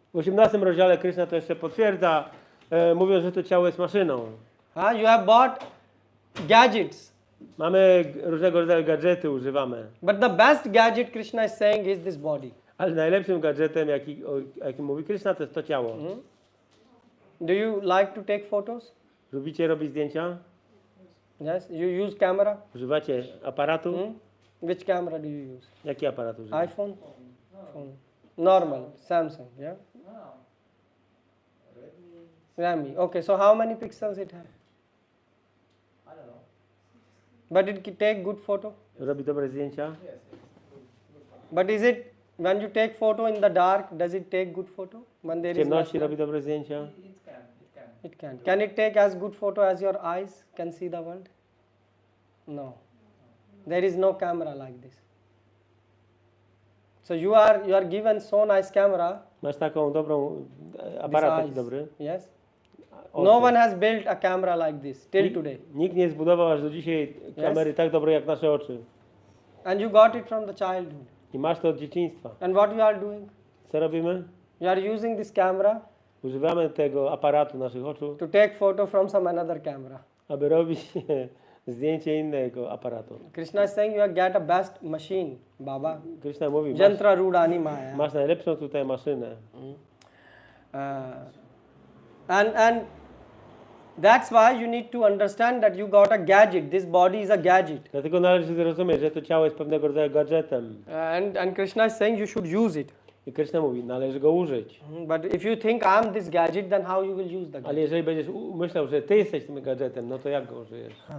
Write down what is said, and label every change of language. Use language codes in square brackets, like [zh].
[pl] W 18 rozdziale Krishna to jeszcze potwierdza, mówiąc, że to ciało jest maszyną. [en] You have bought gadgets. [pl] Mamy różnego rodzaju gadżety, używamy. [en] But the best gadget Krishna is saying is this body. [pl] Ale najlepszym gadżetem, jaki mówi Krishna, to jest to ciało. [en] Do you like to take photos? [pl] Lubicie robić zdjęcia? [en] Yes. You use camera? [pl] Używacie aparatu? [en] Which camera do you use? [pl] Jaki aparat używacie? [en] iPhone? Phone. Normal. Samsung. Yeah. Redmi. Okay. So how many pixels it has? I don't know. But it can take good photo. [pl] Robi dobre zdjęcia? [en] Yes, yes. But is it when you take photo in the dark? Does it take good photo when there [pl] W [en] is [pl] ciemności [en] light? [pl] robi dobre zdjęcia? [en] It can. It can. Can it take as good photo as your eyes can see the world? No. There is no camera like this. So you are given so nice camera. [pl] Masz taką dobrą [en] This [pl] aparat taki [en] eyes. [pl] dobry? [en] Yes. [pl] Oczy. [en] No one has built a camera like this till [pl] Nikt- [en] today. [pl] Nikt nie zbudował aż do dzisiaj kamery tak dobrej jak nasze oczy. [en] And you got it from the childhood. [pl] I masz to od dzieciństwa. [en] And what you are doing? [pl] Co robimy? [en] You are using this camera [pl] Używamy tego aparatu naszych oczu, [en] to take photo from some another camera. [pl] aby robić zdjęcie innego aparatu. [en] Krishna is saying you are get a best machine, Baba. [pl] Krishna mówi, masz, [sa] Jantra Rudani Maya. [pl] masz najlepszą tutaj maszynę. [en] And that's why you need to understand that you got a gadget. This body is a gadget. [pl] Dlatego należy zrozumieć, że to ciało jest pewnego rodzaju gadżetem. [en] And Krishna is saying you should use it. [pl] I Krishna mówi, należy go użyć. [en] But if you think I'm this gadget, then how you will use the [pl] Ale [en] gadget? [pl] jeżeli będziesz myślał, że ty jesteś tym gadżetem, no to jak go użyjesz?